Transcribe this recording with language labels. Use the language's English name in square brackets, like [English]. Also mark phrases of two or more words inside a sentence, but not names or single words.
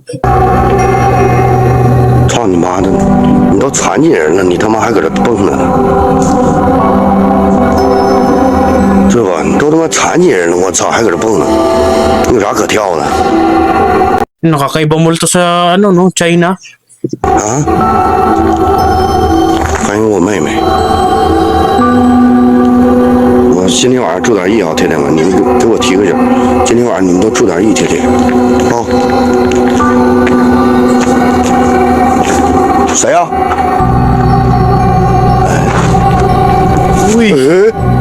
[Chinese] 操你妈的！你都残疾人了，你他妈还搁这蹦呢？对吧？你都他妈残疾人了，我操，还搁这蹦呢？你有啥可跳的？ [Filipino] Nakakaibang multo sa ano no, China. [Chinese] 啊？欢迎我妹妹。我今天晚上注点意啊，铁铁们，你们给我提个醒，今天晚上你们都注点意，铁铁。哦。谁呀、 Uy, 哎。